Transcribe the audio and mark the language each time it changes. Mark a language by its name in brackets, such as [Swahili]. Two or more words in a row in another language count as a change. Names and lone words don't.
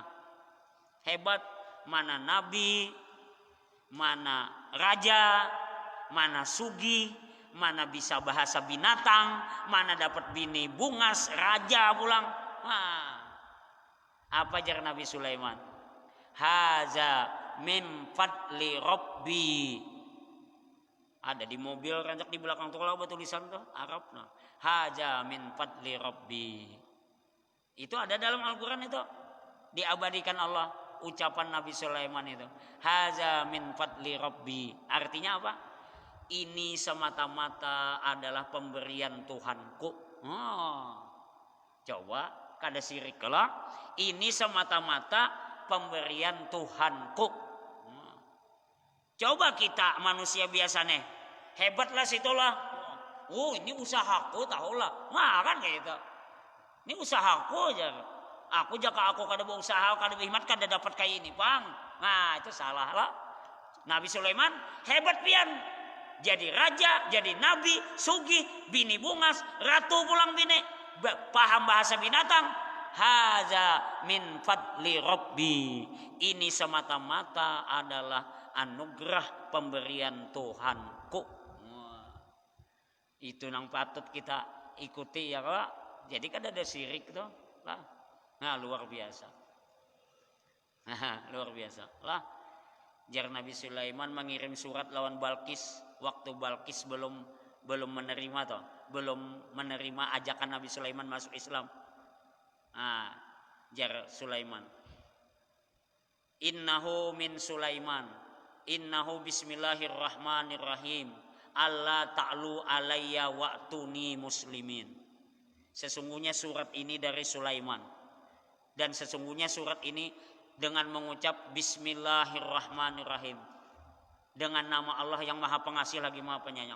[Banjar] Hebat mana nabi, mana raja, mana sugih, mana bisa bahasa binatang, mana dapat bini bungas, raja pulang. Nah, apa jar Nabi Sulaiman? [Arabic] هذا من فضل ربي. [Banjar] Ada di mobil rancak di belakang tuh kalau tulisan tuh Arab nah. [Arabic] هذا من فضل ربي. [Banjar] Itu ada dalam Al-Qur'an itu. Diabadikan Allah ucapan Nabi Sulaiman itu. [Arabic] هذا من فضل ربي. [Banjar] Artinya apa? [Indonesian] Ini semata-mata adalah pemberian Tuhanku. [Banjar] Coba kada sirik lah. [Indonesian] Ini semata-mata pemberian Tuhanku. [Banjar] Coba kita manusia biasa nih. Hebatlah situlah. Oh ini usahaku tahulah. Nah kan kayak gitu. Ini usahaku aja. Aku jaka aku kada berusaha, kada berkhidmat, kada dapat kayak ini, Bang. Nah, itu salah lah. Nabi Sulaiman hebat pian. Jadi raja, jadi nabi, sugih, bini bungas, ratu pulang bini, paham bahasa binatang. [Arabic] هذا من فضل ربي. [Indonesian] Ini semata-mata adalah anugerah pemberian Tuhanku. Itu yang patut kita ikuti ya Pak. [Banjar] Jadi kan ada syirik tuh lah. Nah luar biasa. Luar biasa lah. Jar Nabi Sulaiman mengirim surat lawan Balkis waktu Balkis belum menerima toh, belum menerima ajakan Nabi Sulaiman masuk Islam. [Arabic] Jar Sulaiman. إنه من سليمان. إنه بسم الله الرحمن الرحيم. ألا تعلوا علي وأتوني مسلمين. [Indonesian] Sesungguhnya surat ini dari Sulaiman. Dan sesungguhnya surat ini dengan mengucap bismillahirrahmanirrahim. Dengan nama Allah yang maha pengasih lagi maha penyayang.